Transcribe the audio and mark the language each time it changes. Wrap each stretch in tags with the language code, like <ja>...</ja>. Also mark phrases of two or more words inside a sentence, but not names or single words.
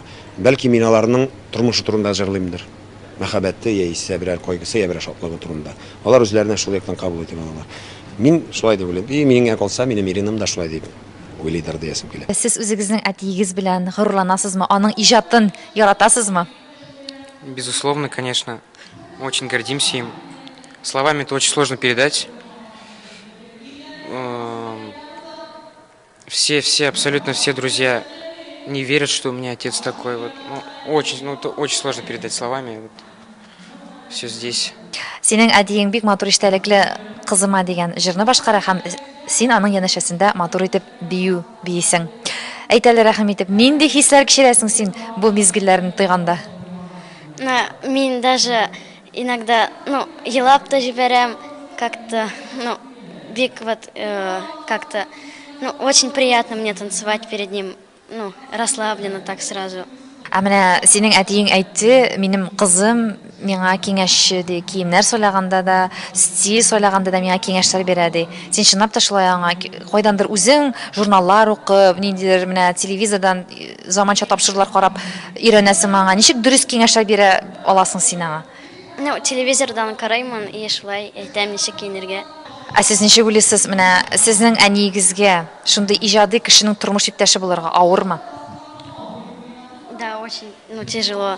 <tt>Бәлки мин аларның тормышы турында җырлыймдыр. Мәхәббәте яисә берәр кайгысы, я берәр шатлыгы турында. Алар үзләренә шул яктан кабул итә алалар. Мин шулай дип уйлыйм. И миңа калса, минем Иринам да шулай дип уйлыйдыр диясем килә. Сез үзегезнең әтиегез белән горурланасызмы? Аның иҗатын яратасызмы?</tt> <ru>Безусловно, конечно. Очень гордимся им. Словами это очень сложно передать. Абсолютно все друзья не верят, что у меня отец такой. Вот, это очень сложно передать словами. Вот, все здесь.</ru> <tt>Синең әтиең бик матур иштәлекле кызыма дигән җырны башкара һәм син аның янәшәсендә матур итеп биисең. Әйтәләр рәхим итеп, нинди хисләр кичерәсең син бу мизгелләрне тойганда?</tt> <ru>Мин даже иногда,</ru> <tt>елап та җибәрәм,</tt> <ru>как-то, бик вот, как-то, очень приятно мне танцевать перед ним, расслабленно так сразу.</ru> <tt>Менә синең әтиең әйтте, минем кызым миңа киңәш ди, киемнәр сайлаганда да, стиль сайлаганда да миңа киңәшләр бирә ди. Син чынлап та шулай аңа кайдандыр үзең журналлар укып, ниндидер менә телевизордан заманча тапшырулар карап өйрәнәсең аңа. Ничек дөрес киңәшләр бирә аласың син аңа? Телевизордан караймын и шулай әйтәм ничек киенергә. Сез ничек уйлыйсыз, менә сезнең әниегезгә шундый иҗади кешенең тормыш иптәше булырга авырмы?</tt> <ru>Да, очень, тяжело.</ru>